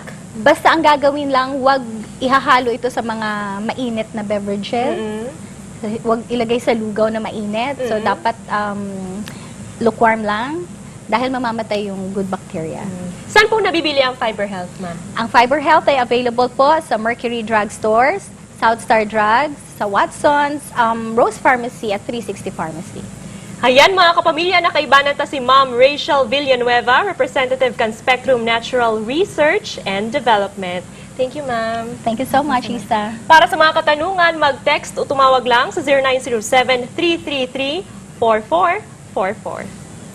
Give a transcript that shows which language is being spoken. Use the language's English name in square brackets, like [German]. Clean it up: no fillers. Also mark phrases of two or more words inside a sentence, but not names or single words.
[Filipino] Basta ang gagawin lang, wag ihahalo ito sa mga mainit na beverages. Wag ilagay sa lugaw na mainit. So, dapat lukewarm lang. dahil mamamatay yung [English] good bacteria. [Filipino] Saan po nabibili ang Fiber Health, ma'am? Ang Fiber Health ay available po sa Mercury Drug Stores, Southstar Drugs, sa Watson's, Rose Pharmacy at 360 Pharmacy. [Bikol] Ayan mga kapamilya, nakaibanan ta si Ma'am Rachel Villanueva, Representative kan Spectrum Natural Research and Development. [English] Thank you, ma'am. Thank you so much, Isa. [Filipino] Para sa mga katanungan, mag-text o tumawag lang sa 0907-333-4444.